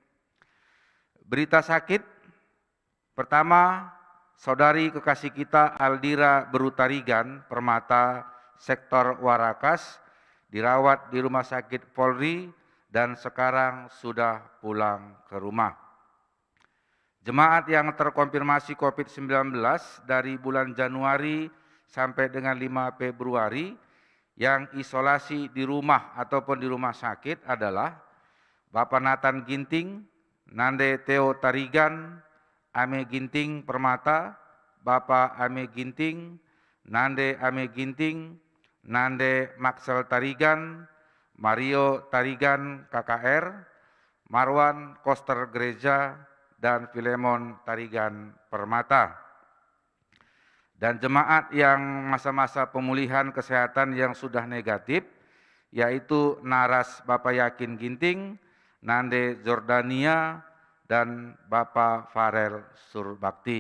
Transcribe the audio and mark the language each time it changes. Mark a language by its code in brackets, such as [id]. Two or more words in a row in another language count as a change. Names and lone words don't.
[id] Berita sakit, pertama, saudari kekasih kita Aldira Berutarigan Permata, Sektor Warakas, dirawat di Rumah Sakit Polri dan sekarang sudah pulang ke rumah. Jemaat yang terkonfirmasi COVID-19 dari bulan Januari sampai dengan 5 Februari yang isolasi di rumah ataupun di rumah sakit adalah Bapak Nathan Ginting, Nande Theo Tarigan, Ame Ginting Permata, Bapak Ame Ginting, Nande Ame Ginting, Nande Maxel Tarigan, Mario Tarigan KKR, Marwan Koster Gereja, dan Filemon Tarigan Permata. Dan jemaat yang masa-masa pemulihan kesehatan yang sudah negatif, yaitu Naras Bapak Yakin Ginting, Nande Jordania, dan Bapak Farel Surbakti.